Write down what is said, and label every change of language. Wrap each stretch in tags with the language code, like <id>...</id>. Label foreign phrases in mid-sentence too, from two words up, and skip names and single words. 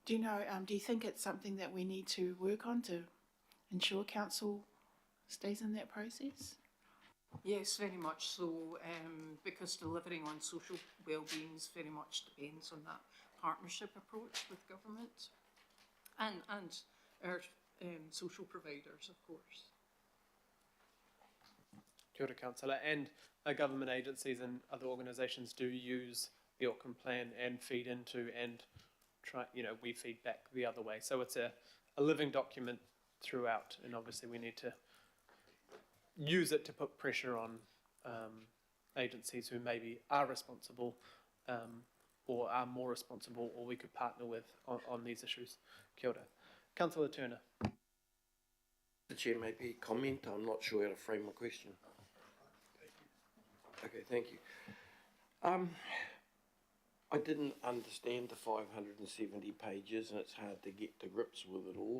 <en>Do you know, do you think it's something that we need to work on to ensure council stays in that process? Yes, very much so, because delivering on social wellbeing very much depends on that partnership approach with government and our social providers, of course.</en> <mi>Kia ora,</mi> <en>Councillor. And government agencies and other organisations do use the Auckland Plan and feed into and try, we feed back the other way. So it's a living document throughout, and obviously we need to use it to put pressure on agencies who maybe are responsible or are more responsible, or we could partner with on these issues.</en> <mi>Kia ora.</mi> <en>Councillor Turner. The Chair, maybe comment. I'm not sure how to frame my question. Okay, thank you. I didn't understand the 570 pages, and it's hard to get to grips with it all.</en>